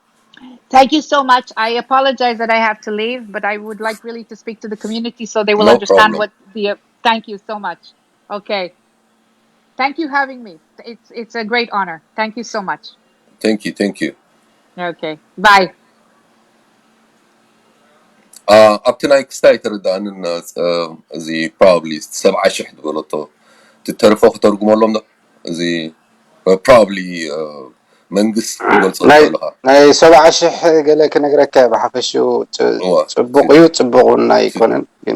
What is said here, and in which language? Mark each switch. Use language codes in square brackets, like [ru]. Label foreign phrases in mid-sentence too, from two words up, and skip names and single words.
[en] Thank you so much. I apologize that I have to leave, but I would like really to speak to the community so they will No understand problem. what the. Thank you so much. Okay. Thank you having me. It's a great honor. Thank you so much. Thank you. Thank you. Okay. Bye. [ti] ኣብቲ ናይ ክስታይ ተረዳእንን እዚ probably 7,000 ዝበለቶ ትተርፎ ክተርጉመሎም ዶ እዚ probably መንግስት ክገልፆ ትኽእልኻ ናይ 70,000 ገለ ክነግረካ ብሓፈሽኡ ፅቡቅ እዩ ፅቡቅ እውን ኣይኮነን ግን